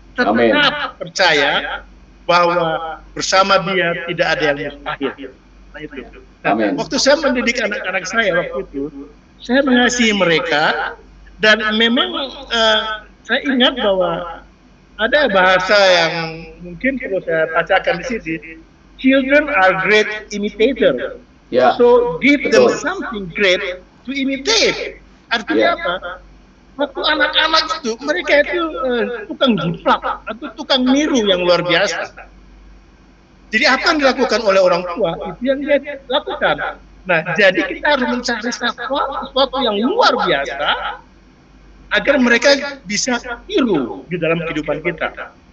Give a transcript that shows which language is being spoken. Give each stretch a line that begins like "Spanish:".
Indonesian: Tetap percaya bahwa bersama Dia tidak ada yang mustahil. Nah, itu. Nah, waktu saya mendidik anak-anak saya waktu itu, saya mengasihi mereka dan memang saya ingat bahwa ada bahasa yang mungkin perlu saya bacakan di sini.
English: Children are great imitator. Yeah. So give them something great to imitate.
Indonesian: Artinya apa? Waktu anak-anak itu, mereka itu tukang jiplak atau tukang niru yang luar biasa. Jadi apa yang dilakukan oleh orang tua, itu yang dia lakukan. Nah, jadi kita harus mencari sesuatu yang luar biasa, agar mereka bisa tiru di dalam kehidupan kita.